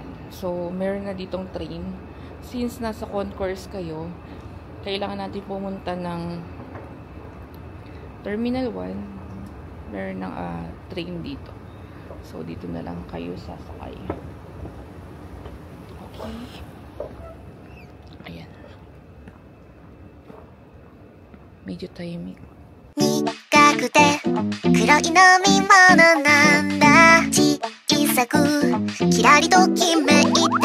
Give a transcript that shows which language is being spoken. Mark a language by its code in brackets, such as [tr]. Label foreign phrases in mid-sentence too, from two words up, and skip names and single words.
[tl] So, meron na ditong train. Since nasa concourse kayo, kailangan natin pumunta ng Terminal 1. Meron ng train dito. So, dito na lang kayo sasakay. Okay. Ayan. Medyo timing. [ja] 苦くて黒い飲み物なんだ小さくキラリときめいて